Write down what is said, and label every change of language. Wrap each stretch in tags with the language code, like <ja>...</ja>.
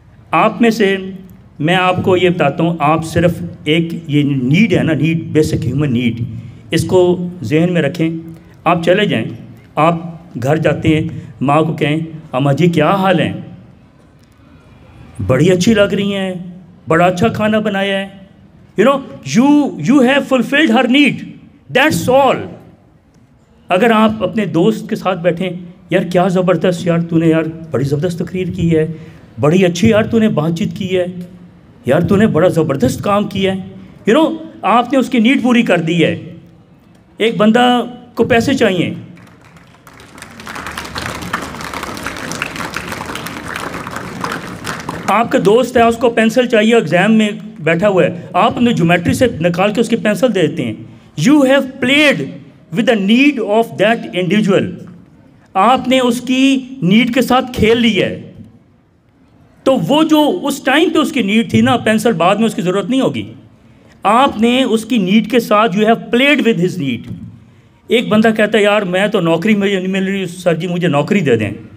<ur>آپ میں سے میں آپ کو یہ بتاتا ہوں, آپ صرف ایک یہ نیڈ ہے نا, نیڈ, بیسک ہیومن نیڈ, اس کو ذہن میں رکھیں. آپ چلے جائیں, آپ گھر جاتے ہیں, ماں کو کہیں اماں جی کیا حال ہیں, بڑی اچھی لگ رہی ہیں, بڑا اچھا کھانا بنایا ہے.</ur> <en>you have fulfilled her need, that's all.</en> <ur>اگر آپ اپنے دوست کے ساتھ بیٹھیں, یار کیا زبردست, یار تو نے یار بڑی زبردست تقریر کی ہے, بڑی اچھی یار تو نے بات چیت کی ہے, یار تو نے بڑا زبردست کام کیا ہے, آپ نے اس کی نیڈ پوری کر دی ہے. ایک بندہ کو پیسے چاہیے, آپ کا دوست ہے, اس کو پینسل چاہیے, ایگزام میں بیٹھا ہوا ہے, آپ نے جیومیٹری سے نکال کے اس کی پینسل دے دیتے ہیں.</ur> <en>You have played with the need of that individual.</en> <ur>آپ نے اس کی نیڈ کے ساتھ کھیل لیا ہے. تو وہ جو اس ٹائم پہ اس کی نیڈ تھی نا, پینسل بعد میں اس کی ضرورت نہیں ہوگی. آپ نے اس کی نیڈ کے ساتھ</ur> <en>You have played with his need.</en> <ur>ایک بندہ کہتا ہے یار میں تو نوکری مجھے نہیں مل رہی, سر جی مجھے نوکری دے دیں.</ur>